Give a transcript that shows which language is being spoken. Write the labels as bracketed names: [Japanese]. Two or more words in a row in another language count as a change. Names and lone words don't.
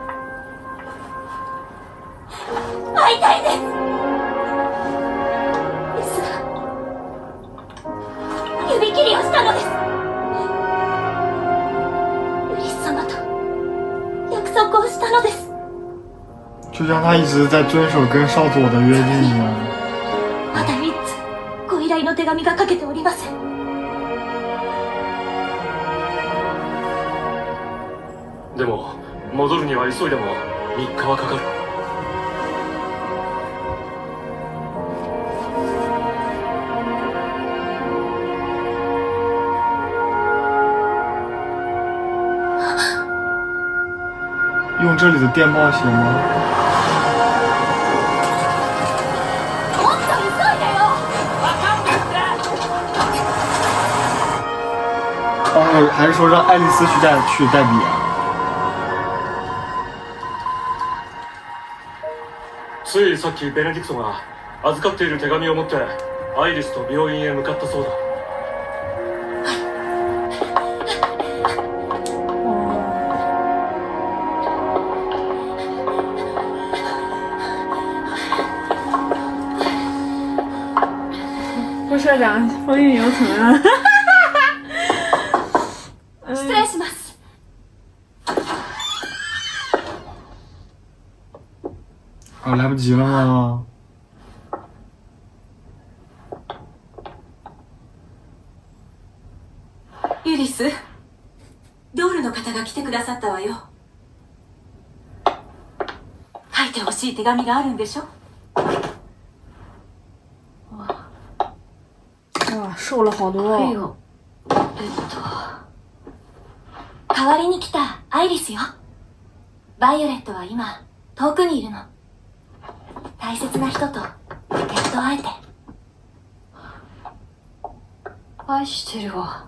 [Japanese] 会いたいです。ですが指切りをしたのです。ユリス様と約束をしたのです。 [Chinese] 就像他一直在遵守跟少佐的约定一样。 [Japanese] まだ一通ご依頼の手紙がかけております。でも戻るには急いでも3日はかかる。 [Chinese] 用这里的电报写吗？ [Japanese] もっと急いでよ。 [Chinese] 哦，还是说让爱丽丝去代笔啊？ [Japanese] ついさっきベネディクトが預かっている手紙を持ってアイリスと病院へ向かったそうだ。 [Chinese] 副社长风韵犹存啊！ [Japanese] 失礼します。 [Chinese] 啊，来不及了吗？ [Japanese] ユリス、ドールの方が来てくださったわよ。書いてほしい手紙があるんでしょ。 [Chinese] 哇，瘦了好多。 [Japanese] はいよ。代わりに来たアイリスよ。バイオレットは今遠くにいるの。大切な人とやっと会えて。愛してるわ。